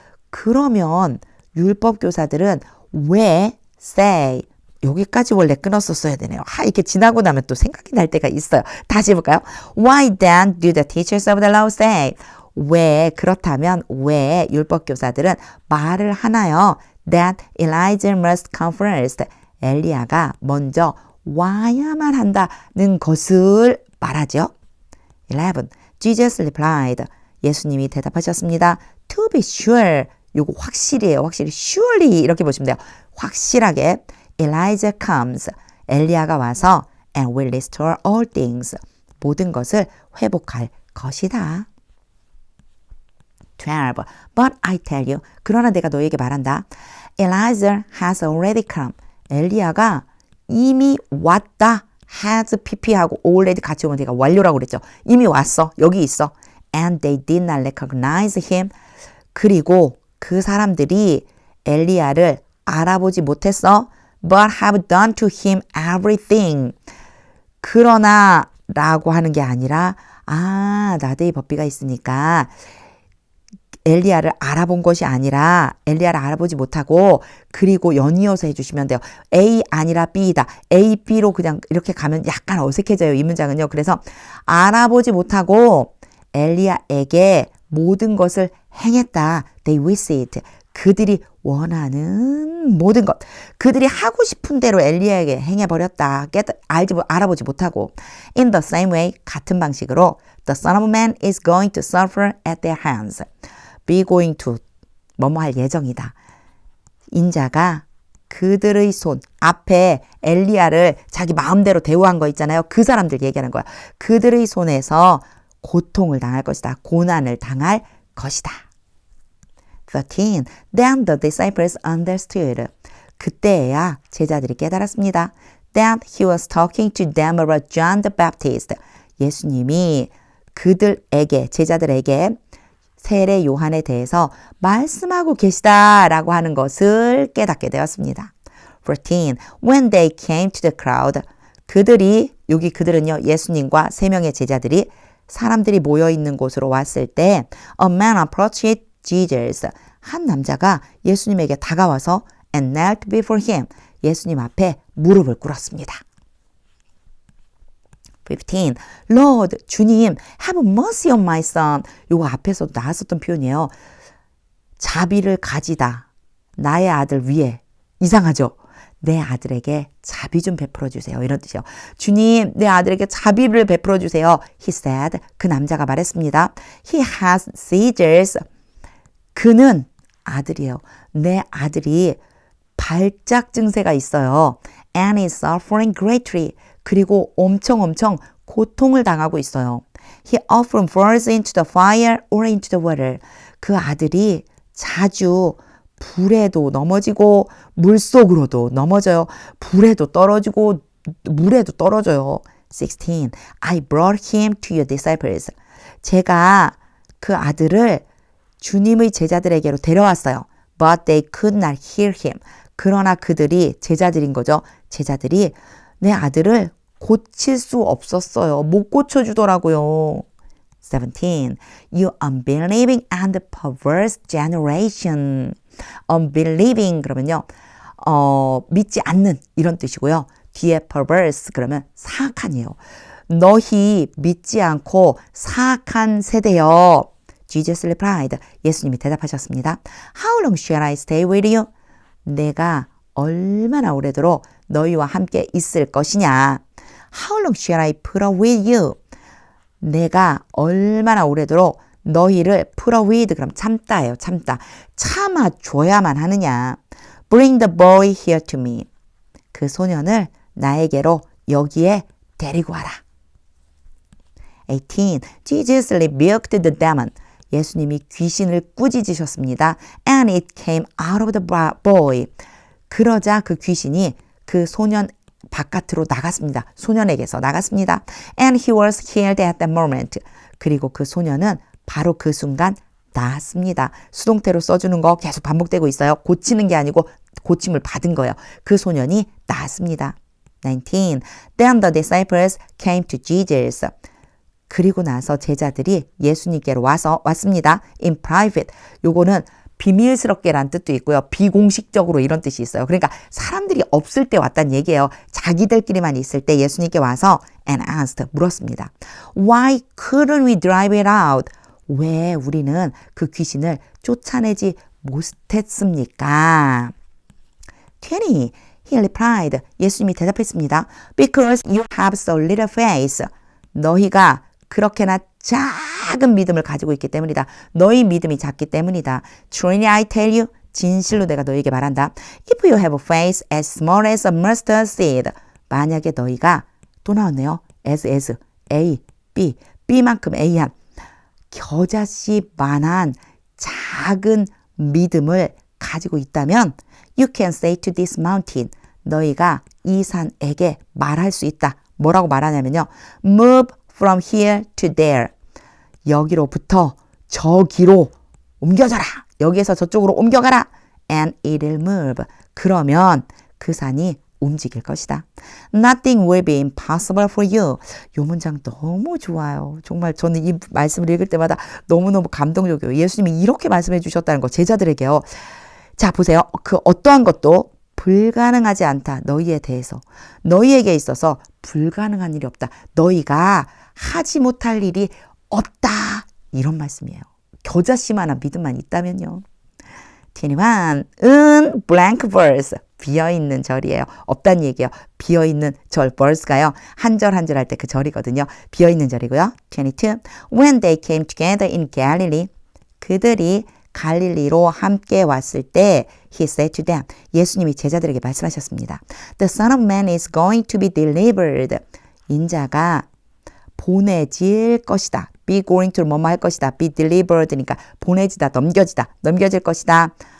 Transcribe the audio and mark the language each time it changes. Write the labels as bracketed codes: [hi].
[ko] 그러면 율법 교사들은 왜 say 여기까지 원래 끊었었어야 되네요. 이렇게 지나고 나면 또 생각이 날 때가 있어요. 다시 해볼까요? [en] Why then do the teachers of the law say? [ko] 왜 그렇다면 왜 율법 교사들은 말을 하나요? [en] That Elijah must come first. [ko] 엘리야가 먼저 와야만 한다는 것을 말하죠. [en] 11. Jesus replied. [ko] 예수님이 대답하셨습니다. [en] To be sure. [ko] 요거 확실히예요. 확실히. surely 이렇게 보시면 돼요. 확실하게 [en] Elijah comes. [ko] 엘리야가 와서 [en] and will restore all things. [ko] 모든 것을 회복할 것이다. [en] 12. But I tell you. [ko] 그러나 내가 너에게 말한다. [en] Elijah has already come. [ko] 엘리야가 이미 왔다. has pp하고 already 같이 오면 내가 완료라고 그랬죠. 이미 왔어. 여기 있어. [en] And they did not recognize him. [ko] 그리고 그 사람들이 엘리야를 알아보지 못했어. [en] But have done to him everything. [ko] 그러나 라고 하는 게 아니라 나데이 법비가 있으니까 엘리야를 알아본 것이 아니라 엘리야를 알아보지 못하고 그리고 연이어서 해주시면 돼요. A 아니라 B다. A, B로 그냥 이렇게 가면 약간 어색해져요. 이 문장은요. 그래서 알아보지 못하고 엘리야에게 모든 것을 행했다. [en] They wished. [ko] 그들이 원하는 모든 것. 그들이 하고 싶은 대로 엘리야에게 행해버렸다. 알아보지 못하고. [en] In the same way, [ko] 같은 방식으로 [en] The Son of Man is going to suffer at their hands. Be going to [ko] 뭐뭐 할 예정이다. 인자가 그들의 손 앞에 엘리야를 자기 마음대로 대우한 거 있잖아요. 그 사람들 얘기하는 거야. 그들의 손에서 고통을 당할 것이다. 고난을 당할 것이다. 13. [en] Then the disciples understood. [ko] 그때야 제자들이 깨달았습니다. [en] That he was talking to them about John the Baptist. [ko] 예수님이 그들에게 제자들에게 세례 요한에 대해서 말씀하고 계시다라고 하는 것을 깨닫게 되었습니다. 14. [en] When they came to the crowd. [ko] 그들은요, 예수님과 3명의 제자들이 사람들이 모여있는 곳으로 왔을 때 [en] A man approached Jesus. [ko] 한 남자가 예수님에게 다가와서 [en] and knelt before him. [ko] 예수님 앞에 무릎을 꿇었습니다. 15. [en] Lord, [ko] 주님, [en] have mercy on my son. [ko] 요거 앞에서도 나왔었던 표현이에요. 자비를 가지다. 나의 아들 위에. 이상하죠? 내 아들에게 자비 좀 베풀어 주세요. 이런 뜻이요. 주님, 내 아들에게 자비를 베풀어 주세요. [en] He said. [ko] 그 남자가 말했습니다. [en] He has seizures. [ko] 그는 아들이에요. 내 아들이 발작 증세가 있어요. [en] And is suffering greatly. [ko] 그리고 엄청 고통을 당하고 있어요. [en] He often falls into the fire or into the water. [ko] 그 아들이 자주 불에도 넘어지고 물속으로도 넘어져요. 불에도 떨어지고 물에도 떨어져요. 16. [en] I brought him to your disciples. [ko] 제가 그 아들을 주님의 제자들에게로 데려왔어요. [en] But they could not hear him. [ko] 그러나 그들이 제자들인 거죠. 제자들이 내 아들을 고칠 수 없었어요. 못 고쳐주더라고요. [en] 17. You unbelieving and perverse generation. [ko] unbelieving 그러면요. 믿지 않는 이런 뜻이고요. 뒤에 perverse 그러면 사악한이에요. 너희 믿지 않고 사악한 세대여. [en] Jesus replied. [ko] 예수님이 대답하셨습니다. [en] How long shall I stay with you? [ko] 내가 얼마나 오래도록 너희와 함께 있을 것이냐. [en] How long shall I put up with you? [ko] 내가 얼마나 오래도록 너희를 [en] put up with [ko] 그럼 참다예요. 참다. 참아줘야만 하느냐. [en] Bring the boy here to me. [ko] 그 소년을 나에게로 여기에 데리고 와라. [en] 18. Jesus rebuked the demon. [ko] 예수님이 귀신을 꾸짖으셨습니다. [en] And it came out of the boy. [ko] 그러자 그 귀신이 그 소년 바깥으로 나갔습니다. 소년에게서 나갔습니다. [en] And he was healed at that moment. [ko] 그리고 그 소년은 바로 그 순간 나았습니다. 수동태로 써주는 거 계속 반복되고 있어요. 고치는 게 아니고 고침을 받은 거예요. 그 소년이 나았습니다. 19. [en] Then the disciples came to Jesus. [ko] 그리고 나서 제자들이 예수님께로 왔습니다. [en] In private. [ko] 요거는 비밀스럽게란 뜻도 있고요. 비공식적으로 이런 뜻이 있어요. 그러니까 사람들이 없을 때 왔다는 얘기예요. 자기들끼리만 있을 때 예수님께 와서 [en] and asked [ko] 물었습니다. [en] Why couldn't we drive it out? [ko] 왜 우리는 그 귀신을 쫓아내지 못했습니까? [en] 20. He replied. [ko] 예수님이 대답했습니다. [en] Because you have so little faith. [ko] 너희가 그렇게나 작은 믿음을 가지고 있기 때문이다. 너희 믿음이 작기 때문이다. [en] Truly I tell you, [ko] 진실로 내가 너희에게 말한다. [en] If you have faith as small as a mustard seed, [ko] 만약에 너희가 또 나왔네요. as, A, B, B만큼 A한 겨자씨만한 작은 믿음을 가지고 있다면 [en] you can say to this mountain, [ko] 너희가 이 산에게 말할 수 있다. 뭐라고 말하냐면요. [en] Move from here to there. [ko] 여기로부터 저기로 옮겨져라. 여기에서 저쪽으로 옮겨가라. [en] And it'll move. [ko] 그러면 그 산이 움직일 것이다. [en] Nothing will be impossible for you. [ko] 이 문장 너무 좋아요. 정말 저는 이 말씀을 읽을 때마다 너무너무 감동적이에요. 예수님이 이렇게 말씀해 주셨다는 거 제자들에게요. 자 보세요. 그 어떠한 것도 불가능하지 않다. 너희에 대해서. 너희에게 있어서 불가능한 일이 없다. 너희가 하지 못할 일이 없다. 이런 말씀이에요. 겨자씨만한 믿음만 있다면요. 21은 blank verse. 비어있는 절이에요. 없다는 얘기예요. 비어있는 절, verse가요. 한 절 한 절 할 때 그 절이거든요. 비어있는 절이고요. 22. [en] When they came together in Galilee. [ko] 그들이 갈릴리로 함께 왔을 때 [en] He said to them. [ko] 예수님이 제자들에게 말씀하셨습니다. [en] The Son of Man is going to be delivered. [ko] 인자가 보내질 것이다. [en] Be going to [ko] 뭐뭐 할 것이다. [en] Be delivered [ko] 니까 보내지다, 넘겨질 것이다.